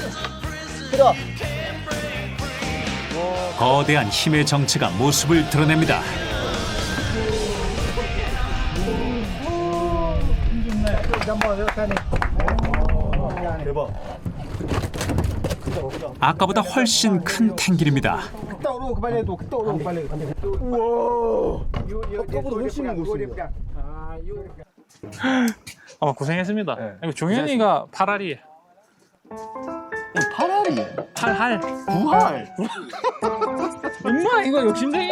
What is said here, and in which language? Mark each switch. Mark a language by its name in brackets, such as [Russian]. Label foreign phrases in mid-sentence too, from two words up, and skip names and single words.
[Korean] 거대한 힘의 정체가 모습을 드러냅니다. 대박. 아까보다 훨씬 큰 탱길입니다. [Malay] Ketuk dulu kepala tu, ketuk dulu kepala. [Korean] 우와. Apabola 훨씬 무겁습니다. 아, 고생했습니다. 네, 이거 종현이가 팔알이. 파라리. 팔할. 부활. 엄마 이거 욕심쟁이네.